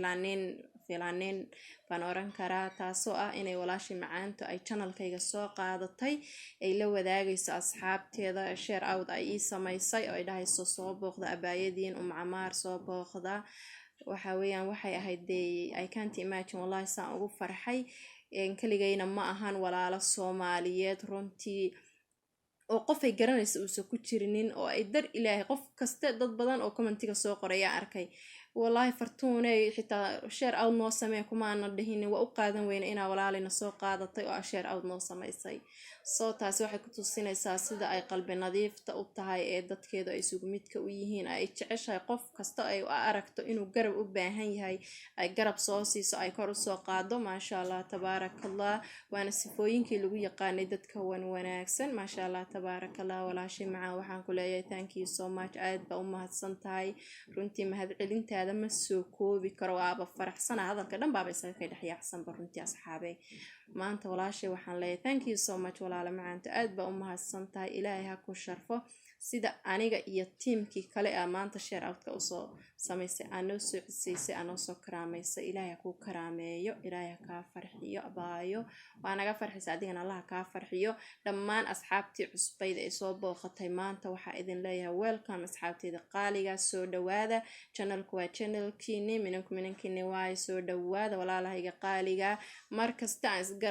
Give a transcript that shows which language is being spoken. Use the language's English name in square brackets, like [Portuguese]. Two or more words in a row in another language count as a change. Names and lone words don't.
[Somali] filanin baan oran karaa taasoo ah inay walaashii macaanto ay channelkayga soo qaadatay ay la wadaagayso asxaabteeda [English] share out [Somali] ay ii samaysay oo ay dhahayso soo booqda abaayadiin macmaar soo booqda waxa weeyaan waxay ahayd [English] I can't imagine [Somali] wallahi saan ugu farxay kaligayna ma ahan walaalo Soomaaliyeed runtii oo qof ay garanayso uusan ku jirinin oo ay dar ilaahay qof kasta dad badan oo commentiga soo qoraya arkay wallahi Fartuunay xitaa [English] share out [Somali] noo samee kuma aan dhahin waa u qaadan weyna inaa walaalina soo qaadatay oo [English] share out [Somali] noo samaysay soo taasi waxay ku tusinaysaa sida ay qalbi nadiifta u tahay ee dadkeedu ay isugu midka u yihiin ay jeceshahay qof kasta ay u aragto inuu garab u baahan yahay ay garab soo siiso ay kor u soo qaado [Arabic] maasha Allah tabaarakallah [Somali] waana sifooyinkii lagu yaqaanay dadka wanaagsan [Arabic] maasha Allah tabaarakallah [Somali] walaashay macaan waxaan ku leeyahay [English] thank you so much [Somali] aad baa u mahadsan tahay runtii mahadcelintaada ma soo koobi karo waaba faraxsana hadalka dhan baaba isaga ka dhaxyaacsan runtii asxaabay maanta walaashay waxaan leeyahay [English] thank you so much [Somali] walaala macaanta aad baa u mahadsan tahay ilaahay ha ku sharfo sida aniga iyo teamkii kale ah maanta [English] share out- [Somali] ka usoo samaysay anoo soo cisaysay anoo soo karaamaysay ilaahay ku karaameeyo ilaahay ka farxiyo abaayo waa naga farxisa adigana Allah ka farxiyo dhammaan asxaabtii cusbayda ee soo booqatay maanta waxa idin leeyahay welcome asxaabtayda qaaliga soo dhawaada channelku waa channelkiini minankiini waa soo dhawaada walaalahayga qaaliga markasta aan